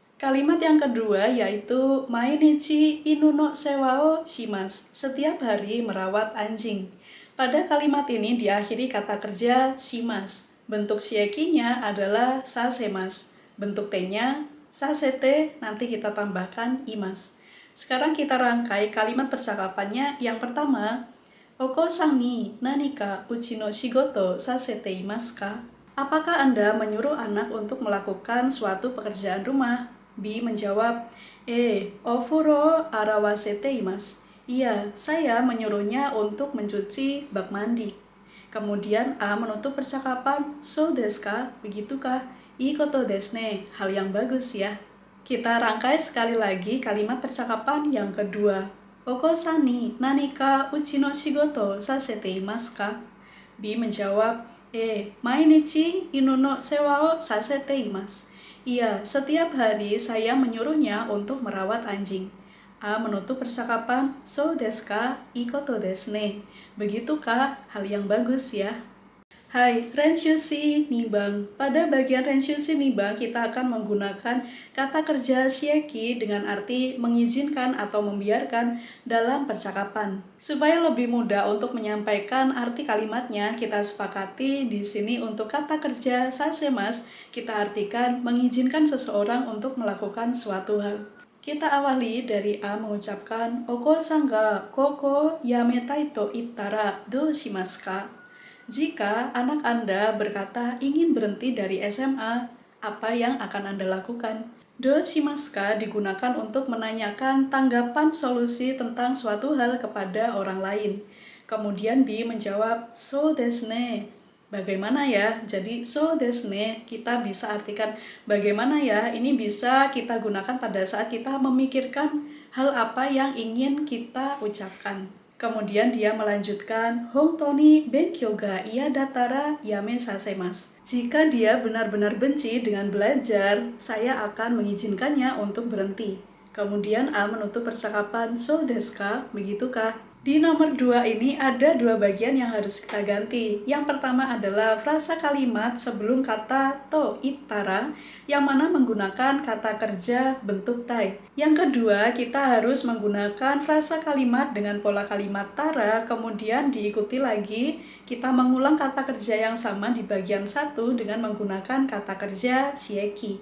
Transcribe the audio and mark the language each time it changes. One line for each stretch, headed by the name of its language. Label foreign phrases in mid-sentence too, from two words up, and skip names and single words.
Indonesian: Kalimat yang kedua yaitu
Japanese: 毎日犬の世話をします,
Indonesian: setiap hari merawat anjing. Pada kalimat ini diakhiri kata kerja shimasu. Bentuk shiekinya adalah sasemasu. Bentuk T-nya sasete, nanti kita tambahkan imasu. Sekarang kita rangkai kalimat percakapannya. Yang pertama,
Japanese: お子さんに何か家の仕事させていますか?
Indonesian: Apakah Anda menyuruh anak untuk melakukan suatu pekerjaan rumah? B menjawab,
Japanese: お風呂洗わせています.
Indonesian: Iya, saya menyuruhnya untuk mencuci bak mandi. Kemudian A menutup percakapan,
Japanese: そうですか? Begitukah? いいことですね.
Indonesian: Hal yang bagus ya. Kita rangkai sekali lagi kalimat percakapan yang kedua.
Japanese: お子さんに何か家の仕事させていますか?
Indonesian: B menjawab,
Japanese: 毎日犬の世話をさせています.
Indonesian: Iya, setiap hari saya menyuruhnya untuk merawat anjing. A menutup percakapan,
Japanese: そうですか?いいことですね.
Indonesian: Begitukah? Hal yang bagus ya. Hai, Renshushi Nibang. Pada bagian Renshushi Nibang kita akan menggunakan kata kerja shieki dengan arti mengizinkan atau membiarkan dalam percakapan. Supaya lebih mudah untuk menyampaikan arti kalimatnya, kita sepakati di sini untuk kata kerja sasemasu kita artikan mengizinkan seseorang untuk melakukan suatu hal. Kita awali dari A mengucapkan
Japanese: お子さんが高校やめたいと言ったらどうしますか?
Indonesian: Jika anak Anda berkata ingin berhenti dari SMA, apa yang akan Anda lakukan?
Japanese: どうしますか
Indonesian: digunakan untuk menanyakan tanggapan solusi tentang suatu hal kepada orang lain. Kemudian B menjawab,
Japanese: そうですね.
Indonesian: Bagaimana ya? Jadi
Japanese: そうですね
Indonesian: kita bisa artikan bagaimana ya? Ini bisa kita gunakan pada saat kita memikirkan hal apa yang ingin kita ucapkan. Kemudian dia melanjutkan,
Japanese: 本当に勉強が嫌だったらやめさせます.
Indonesian: Jika dia benar-benar benci dengan belajar, saya akan mengizinkannya untuk berhenti. Kemudian A menutup percakapan,
Japanese: そうですか?
Indonesian: Begitukah? Di nomor 2 ini ada dua bagian yang harus kita ganti. Yang pertama adalah frasa kalimat sebelum kata
Japanese: と言ったら,
Indonesian: yang mana menggunakan kata kerja bentuk tai. Yang kedua, kita harus menggunakan frasa kalimat dengan pola kalimat tara, kemudian diikuti lagi kita mengulang kata kerja yang sama di bagian 1 dengan menggunakan kata kerja shieki.